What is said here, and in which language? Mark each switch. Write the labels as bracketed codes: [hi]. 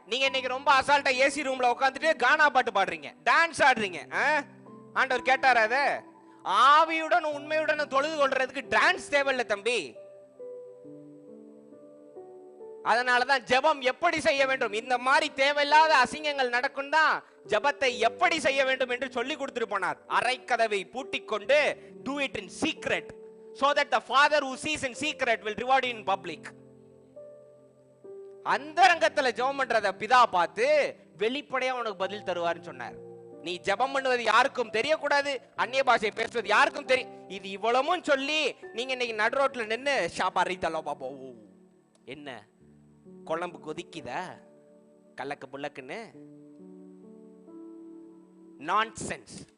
[ta] நீங்க இன்னைக்கு ரொம்ப அசால்ட்டா ஏசி ரூம்ல உட்காந்துட்டு கானா பாட்டு பாடுறீங்க, டான்ஸ் ஆடுறீங்க. ஆண்டவர் கேட்டாரா? அத ஆவியுடன் உண்மையுடன் தொழுது கொள்றதுக்கு டான்ஸ் தேவையில்லை தம்பி. அதனாலதான் ஜெபம் எப்படி செய்ய வேண்டும், இந்த மாதிரி தேவையில்லாத அசிங்கங்கள் நடக்கும் தான் ஜெபத்தை எப்படி செய்ய வேண்டும் என்று சொல்லி கொடுத்துட்டு போனார். அறைக்கதவை பூட்டிக் கொண்டு [en] do it in secret so that the father who sees in secret will reward you in public. [ta] அந்தரங்கத்துல ஜெபம் பண்றத பிதா பார்த்து வெளிப்படையா உனக்கு பதில் தருவார்னு சொன்னார். நீ ஜெபம் பண்ணுவது யாருக்கும் தெரியக்கூடாது, அந்நிய பாஷை பேசுவது யாருக்கும் தெரியும். இது இவ்வளவும் சொல்லி நீங்க இன்னைக்கு நடு ரோட்ல நின்னு ஷாபாரி தலோ பாபோ, என்ன குழம்பு கொதிக்குதா கல்லக்கு புல்லக்குன்னு நான்சென்ஸ்.